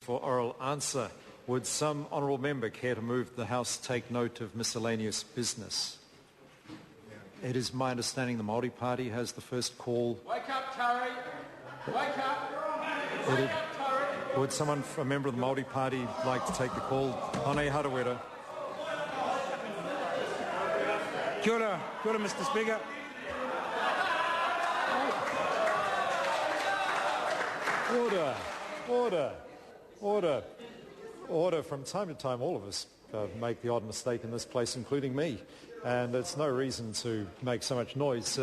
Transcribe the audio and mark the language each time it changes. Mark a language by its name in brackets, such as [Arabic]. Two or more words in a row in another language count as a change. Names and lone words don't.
[English] For oral answer, would some honourable member care to move the House take note of miscellaneous business? It is my understanding the Māori Party has the first call. Wake up, Tari! Wake up! Wake up, Tari! Would someone, a member of the Māori Party, like to take the call? Hone Harawira. [Māori] Kia ora, [English] Mr. Speaker. Order. From time to time, all of us make the odd mistake in this place, including me. And it's no reason to make so much noise.